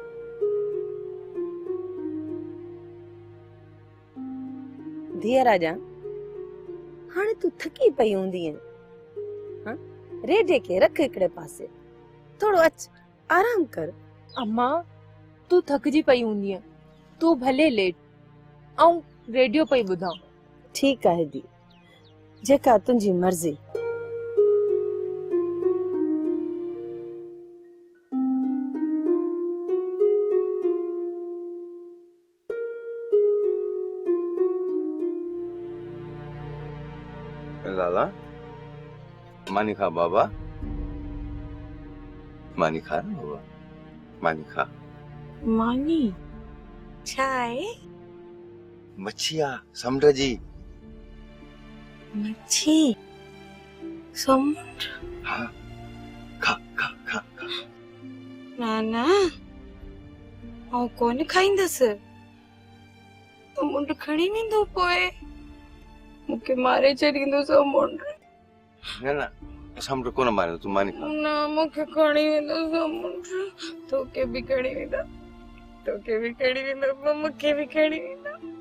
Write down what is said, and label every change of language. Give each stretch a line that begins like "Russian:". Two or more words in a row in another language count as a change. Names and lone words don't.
Sindhi: धीअ राजा हाणे तूं थकी पई हूंदी आहीं, हाँ? रेडियो खे रख हिकिड़े पासे, थोड़ो अच आराम कर। अम्मा तू थकजी पई हूंदी, तू भले लेट, ऐं रेडियो पई ॿुधां। ठीकु आहे दी, जेका तुंहिंजी मर्ज़ी। लाला मानी खा बाबा, मानी खा ना बाबा, मानी खा। मानी छा आहे? मच्छिया समुंड जी। मच्छी समुंड? हाँ खा खा खा खा। नाना आउं कोन खाईंदसि, समुंड खणी वेंदो पोइ मूंखे मारे छॾींदो समुंड। न न समुंड कोन मारे, तूं मानी खा। न मूंखे खणी वेंदो समुंड, तोखे बि खणी वेंदा, तोखे बि खणी वेंदो, मूंखे बि खणी वेंदा।